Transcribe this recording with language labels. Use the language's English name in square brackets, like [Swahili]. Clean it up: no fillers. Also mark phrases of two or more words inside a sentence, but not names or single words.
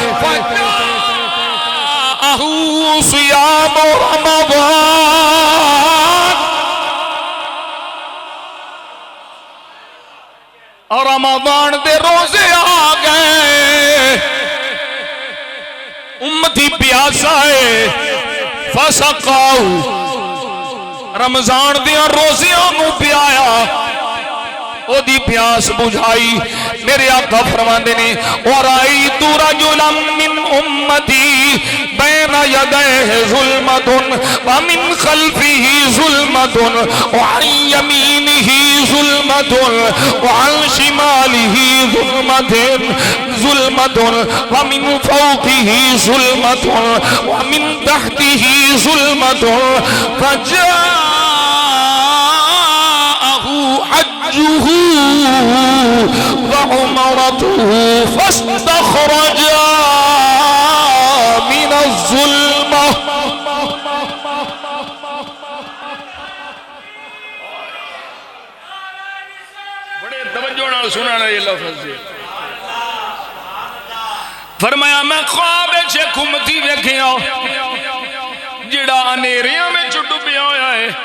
[Arabic] فجاءه صيام رمضان, [Punjabi] اور رمضان دے روزے آ گئے. امتی پیاسا ہے. فسقاہ، رمضان دیاں روزیاں نوں پیایا، اودی پیاس بجھائی. میرے آقا فرماندے نے, [Arabic] ورأيت رجلا من أمتي بين يديه ظلمة ومن خلفه ظلمة و عن يمينه ظلمة وعن شماله ظلمة ومن فوقه ظلمة ومن تحته ظلمة فجاءه حجه وعمرته فاستخرجه من ظلمة. [Punjabi] بڑے توجہ نال سننا یہ لفظ ہے. فرمایا، میں خواب وچ اک امتی ویکھیا جہڑا انیریاں وچ ڈبیا ہویا ہے.